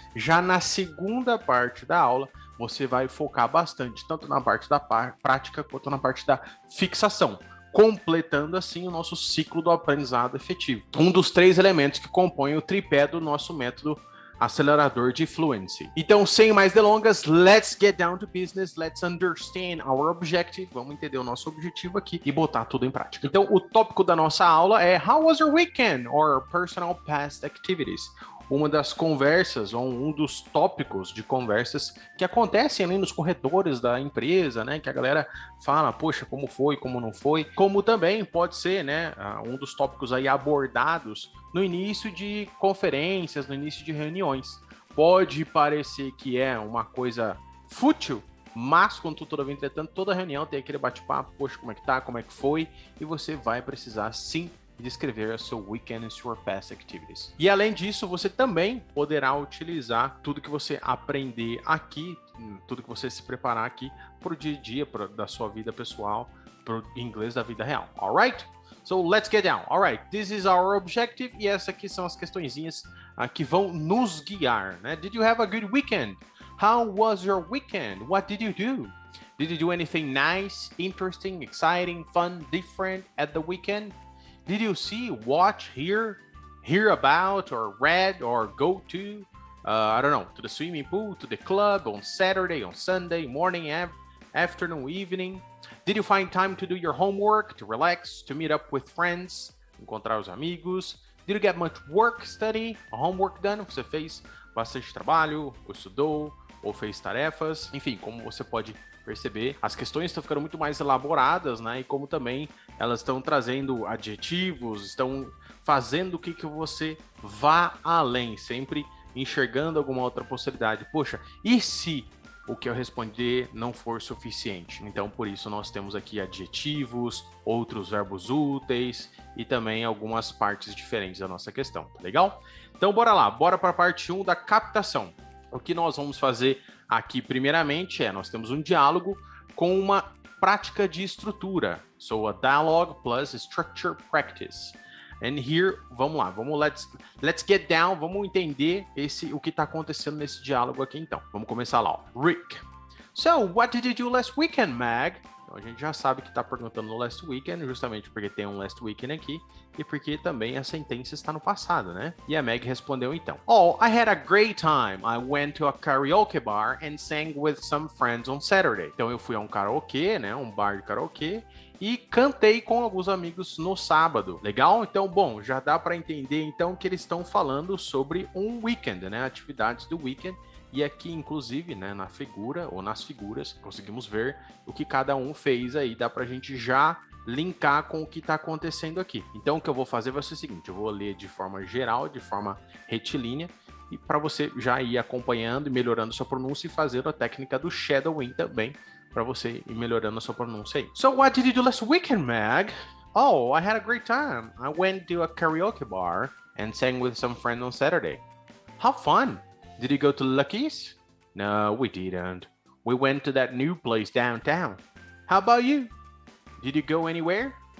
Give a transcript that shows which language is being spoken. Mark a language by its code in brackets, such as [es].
[pt] Já na segunda parte da aula, você vai focar bastante tanto na parte da prática quanto na parte da fixação, completando assim o nosso ciclo do aprendizado efetivo. Um dos 3 elementos que compõem o tripé do nosso método acelerador de fluency. Então, sem mais delongas, [en] let's get down to business, let's understand our objective, [pt] vamos entender o nosso objetivo aqui e botar tudo em prática. Então, o tópico da nossa aula é [en] How was your weekend? Or personal past activities. [pt] Uma das conversas, ou um dos tópicos de conversas que acontecem ali nos corredores da empresa, né? Que a galera fala, poxa, como foi, como não foi. Como também pode ser, né? Um dos tópicos aí abordados no início de conferências, no início de reuniões. Pode parecer que é uma coisa fútil, mas, contudo, entretanto, toda reunião tem aquele bate-papo, poxa, como é que tá, como é que foi, e você vai precisar, sim, descrever a seu weekend [en] and your past activities. [pt] E, além disso, você também poderá utilizar tudo que você aprender aqui, tudo que você se preparar aqui para o dia a dia da sua vida pessoal, para o inglês da vida real, alright? [en] So, let's get down. Alright, this is our objective. [pt] E essas aqui são as questõezinhas que vão nos guiar, né? [en] Did you have a good weekend? How was your weekend? What did you do? Did you do anything nice, interesting, exciting, fun, different at the weekend? Did you see, watch, hear about, or read, or go to, I don't know, to the swimming pool, to the club on Saturday, on Sunday, morning, afternoon, evening? Did you find time to do your homework, to relax, to meet up with friends, [pt] encontrar os amigos? [en] Did you get much work, study, homework done? [pt] Você fez bastante trabalho, ou estudou, ou fez tarefas? Enfim, como você pode perceber, as questões estão ficando muito mais elaboradas, né? E como também elas estão trazendo adjetivos, estão fazendo que você vá além, sempre enxergando alguma outra possibilidade. Poxa, e se o que eu responder não for suficiente? Então, por isso, nós temos aqui adjetivos, outros verbos úteis e também algumas partes diferentes da nossa questão, tá legal? Então, bora lá, bora para a parte 1 da captação. O que nós vamos fazer aqui, primeiramente, nós temos um diálogo com uma prática de estrutura. [en] So, a dialogue plus structure practice. And here, [pt] vamos lá, [en] let's get down, [pt] vamos entender o que está acontecendo nesse diálogo aqui então. Vamos começar lá, ó. Rick. [en] So, what did you do last weekend, Mag? [pt] Então, a gente já sabe que está perguntando no last weekend, justamente porque tem um last weekend aqui e porque também a sentença está no passado, né? E a Meg respondeu então. [en] Oh, I had a great time. I went to a karaoke bar and sang with some friends on Saturday. [pt] Então, eu fui a um karaokê, né? Um bar de karaokê e cantei com alguns amigos no sábado. Legal? Então, bom, já dá para entender então que eles estão falando sobre um weekend, né? Atividades do weekend. E aqui, inclusive, né, na figura ou nas figuras, conseguimos ver o que cada um fez aí. Dá pra gente já linkar com o que está acontecendo aqui. Então, o que eu vou fazer vai ser o seguinte: eu vou ler de forma geral, de forma retilínea, e para você já ir acompanhando e melhorando sua pronúncia e fazendo a técnica do shadowing também, para você ir melhorando a sua pronúncia aí. [en] So, what did you do last weekend, Mag? Oh, I had a great time. I went to a karaoke bar and sang with some friends on Saturday. How fun! Did you go to Lucky's? No, we didn't. We went to that new place downtown. How about you? Did you go anywhere?